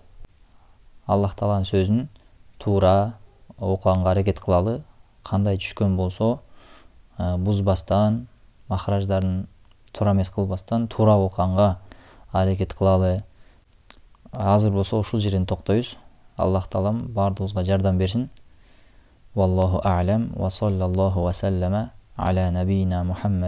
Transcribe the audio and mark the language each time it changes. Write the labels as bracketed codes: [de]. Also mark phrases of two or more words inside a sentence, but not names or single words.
[ky] Аллах Тааланын сөзүн туура окуганга аракет кылалы. Кандай түшкөн болсо, бузбастан, махраждарын туура эмес кылбастан туура окуганга аракет кылалы. Азыр болсо ушул жерден токтойбуз. Аллах Таалам бардыгыбызга жардам берсин. [ar] والله أعلم وصلى الله وسلم على نبينا محمد